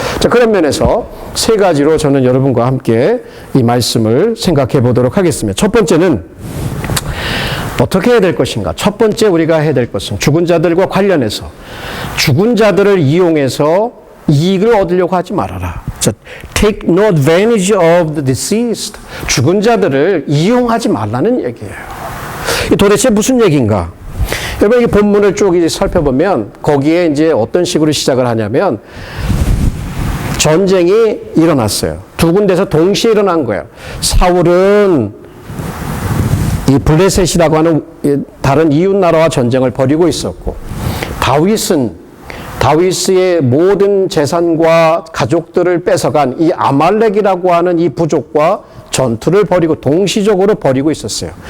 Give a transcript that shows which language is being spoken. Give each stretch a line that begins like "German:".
Korean: 자, 그런 면에서 세 가지로 저는 여러분과 함께 이 말씀을 생각해 보도록 하겠습니다. 첫 번째는 어떻게 해야 될 것인가? 첫 번째 우리가 해야 될 것은 죽은 자들과 관련해서 죽은 자들을 이용해서 이익을 얻으려고 하지 말아라.
English: Take no advantage of the deceased.
Korean: 죽은 자들을 이용하지 말라는 얘기예요. 도대체 무슨 얘기인가? 여러분, 이 본문을 쭉 이제 살펴보면 거기에 이제 어떤 식으로 시작을 하냐면 전쟁이 일어났어요. 두 군데서 동시에 일어난 거예요. 사울은 이 블레셋이라고 하는 다른 이웃 나라와 전쟁을 벌이고 있었고 다윗은 다윗의 모든 재산과 가족들을 뺏어간 이 아말렉이라고 하는 이 부족과 전투를 벌이고 동시적으로 벌이고 있었어요.